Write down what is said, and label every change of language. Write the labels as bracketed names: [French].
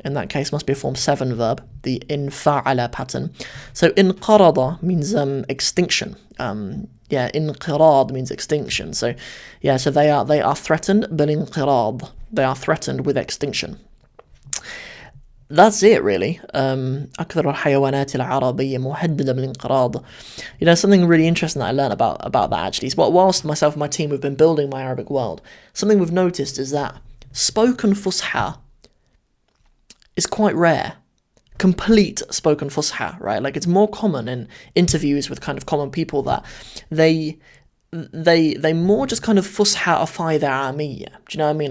[English] In that case, must be a form 7 verb, the infa'ala pattern. So inqarada means extinction. Yeah, inqirad means extinction. So yeah, so they are threatened bil-inqirad. They are threatened with extinction. That's it really. [Arabic] أكثر الحيوانات العربية مهددة بالانقراض. [English] You know, something really interesting that I learned about that actually is whilst myself and my team have been building My Arabic World, something we've noticed is that spoken fusha is quite rare. Complete spoken fusha, right? Like it's more common in interviews with kind of common people that they more just kind of fusha-ify their amiyya. Do you know what I mean?